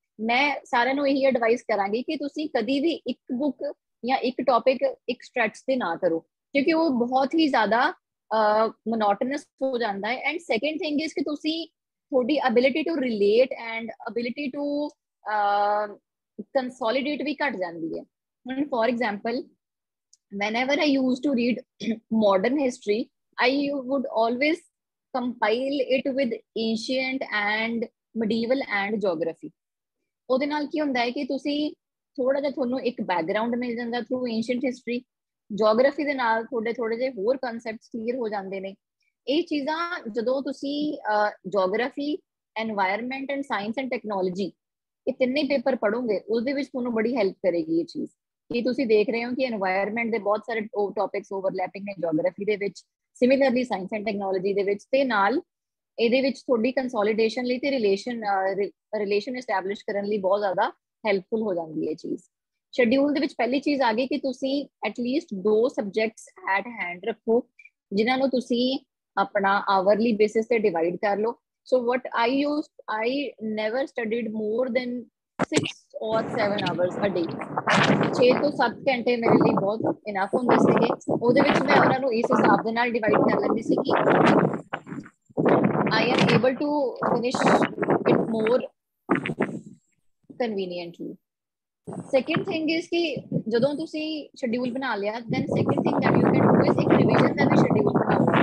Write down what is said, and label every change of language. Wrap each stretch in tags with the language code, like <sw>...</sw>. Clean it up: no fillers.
<pa>ਮੈਂ ਸਾਰਿਆਂ ਨੂੰ ਇਹੀ ਐਡਵਾਈਸ ਕਰਾਂਗੀ ਕਿ ਤੁਸੀਂ ਕਦੀ ਵੀ ਇੱਕ ਬੁੱਕ ਜਾਂ ਇੱਕ ਟੌਪਿਕ ਇੱਕ ਸਟ੍ਰੈਚ ਤੇ ਨਾ ਕਰੋ, ਕਿਉਂਕਿ ਉਹ ਬਹੁਤ ਹੀ ਜ਼ਿਆਦਾ ਮੋਨੋਟਨਸ ਹੋ ਜਾਂਦਾ ਹੈ।</pa> <en>and second thing is</en> <pa>ਕਿ ਤੁਸੀਂ ਤੁਹਾਡੀ</pa> <en>ability to relate and ability to consolidate</en> <pa>ਵੀ ਘਟ ਜਾਂਦੀ ਹੈ।</pa> <en>ਹੁਣ for example whenever I used to read modern history, I would always compile it with ancient and medieval and geography।</en> <pa>ਉਹਦੇ ਨਾਲ ਕੀ ਹੁੰਦਾ ਹੈ ਕਿ ਤੁਸੀਂ ਥੋੜਾ ਜਿਹਾ ਤੁਹਾਨੂੰ ਇੱਕ ਬੈਕਗ੍ਰਾਉਂਡ ਮਿਲ ਜਾਂਦਾ ਥਰੂ ਏਂਸ਼ੀਅੰਟ ਹਿਸਟਰੀ, ਜੀਓਗ੍ਰਾਫੀ ਦੇ ਨਾਲ ਤੁਹਾਡੇ ਥੋੜੇ ਜਿਹੇ ਹੋਰ ਕਨਸੈਪਟਸ ਕਲੀਅਰ ਹੋ ਜਾਂਦੇ ਨੇ। ਇਹ ਚੀਜ਼ਾਂ ਜਦੋਂ ਤੁਸੀਂ geography, environment and science and technology ਇਹ ਤਿੰਨੇ ਪੇਪਰ ਪੜੋਗੇ ਉਹਦੇ ਵਿੱਚ ਤੁਹਾਨੂੰ ਬੜੀ ਹੈਲਪ ਕਰੇਗੀ ਇਹ ਚੀਜ਼। ਕਿ ਤੁਸੀਂ ਦੇਖ ਰਹੇ ਹੋ ਕਿ এনवायरमेंट ਦੇ ਬਹੁਤ ਸਾਰੇ ਟੌਪਿਕਸ ਓਵਰਲੈਪਿੰਗ ਨੇ ਜੀਓਗ੍ਰਾਫੀ ਦੇ ਵਿੱਚ, ਸਿਮਿਲਰਲੀ ਸਾਇੰਸ ਐਂਡ ਟੈਕਨੋਲੋਜੀ ਦੇ ਵਿੱਚ, ਤੇ ਨਾਲ ਇਹਦੇ ਵਿੱਚ ਤੁਹਾਡੀ ਕੰਸੋਲੀਡੇਸ਼ਨ ਲਈ ਤੇ ਰਿਲੇਸ਼ਨ ਐਸਟੈਬਲਿਸ਼ ਕਰਨ ਲਈ ਬਹੁਤ ਜ਼ਿਆਦਾ ਹੈਲਪਫੁਲ ਹੋ ਜਾਂਦੀ ਹੈ ਚੀਜ਼। ਸ਼ਡਿਊਲ ਦੇ ਵਿੱਚ ਪਹਿਲੀ ਚੀਜ਼ ਆ ਗਈ ਕਿ ਤੁਸੀਂ ਐਟਲੀਸਟ 2 ਸਬਜੈਕਟਸ ਐਟ ਹੈਂਡ ਰੱਖੋ ਜਿਨ੍ਹਾਂ ਨੂੰ ਤੁਸੀਂ ਆਪਣਾ ਆਵਰਲੀ ਬੇਸਿਸ ਤੇ ਡਿਵਾਈਡ ਕਰ ਲਓ।</pa> <en>So what I never studied more than 6 or 7 hours a day।</en> <pa>6 ਤੋਂ 7 ਘੰਟੇ ਮੇਰੇ ਲਈ ਬਹੁਤ ਇਨਫ ਹੁੰਦੇ ਸੀਗੇ। ਉਹਦੇ ਵਿੱਚ ਮੈਂ ਉਹਨਾਂ ਨੂੰ ਇਸ ਹਿਸਾਬ ਦੇ ਨਾਲ ਡਿਵਾਈਡ ਕਰ ਲੈਂਦੀ ਸੀ ਕਿ</pa> <en>I am able to finish it more conveniently। Second thing is</en> <pa>ਕਿ ਜਦੋਂ ਤੁਸੀਂ ਸ਼ਡਿਊਲ ਬਣਾ ਲਿਆ</pa> <en>then second thing that you can do is</en> <pa>ਇੱਕ ਰਿਵੀਜ਼ਨ ਦਾ ਵੀ ਸ਼ਡਿਊਲ ਬਣਾਓ।</pa>